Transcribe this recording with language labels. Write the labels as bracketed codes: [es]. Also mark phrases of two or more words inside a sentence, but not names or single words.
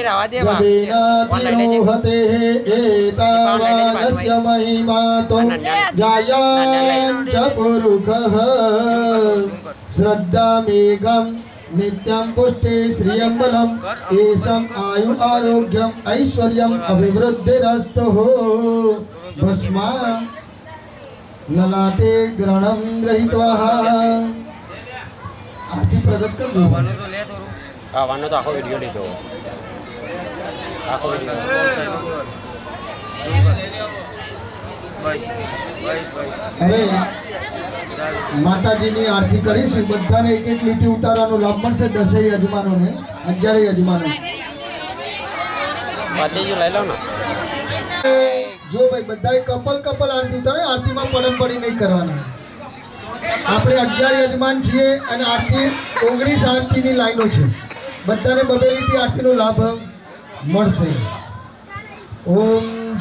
[sa] तिरोहते एतावानस्य महिमातो जायाञ्च पुरुषः श्रद्धामेघं नित्यं पुष्टि श्रियं बलम् एषम् आयु आरोग्यम् ऐश्वर्यम् अभिवृद्धिरस्तु भस्मा ललाटे ग्रहणं गृहीत्वा [hi] आरती प्रगट कर दो [gu] વાનો તો આખો વિડિયો લીધો આખો હવે માતાજીની આરતી કરીશું બધાને એક એક લીટી ઉતારવાનો લાભ મળશે 10 યજમાનોને 11 યજમાનો બધી લઈ લો ને જો ભાઈ બધાએ કપલ આરતી ઉતારે આરતીમાં પડમ પડી નહીં કરવાની આપણે 11 યજમાન છીએ અને આરતી 19 આરતીની લાઈનો છે બધાને બબે લીટી આરતીનો લાભ મળશે ઓમ